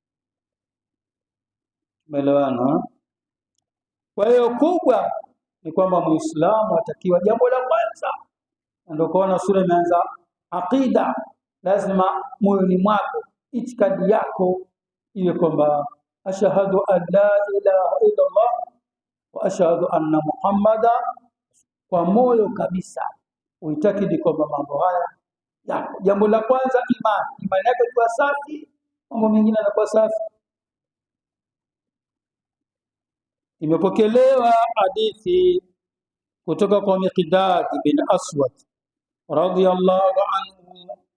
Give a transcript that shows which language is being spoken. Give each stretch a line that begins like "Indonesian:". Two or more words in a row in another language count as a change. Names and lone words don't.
Swahili: Umeelewana? Kwa hiyo kubwa ni kwamba Muislamu atakiwa, jambo la kwanza ndio kuona sura imeanza aqida, lazima moyoni mwako itikadi yako iwe kwamba
Arabic: أشهد أن لا إله إلا الله وأشهد أن محمدا,
Swahili: kwa moyo kabisa uitakidi kwamba mambo haya yako. Jambo la kwanza imani yako ikiwa safi, mambo mengine yanakuwa safi. Imepokelewa hadithi kutoka kwa Miqdad bin Aswad
Arabic: رضي الله عنه,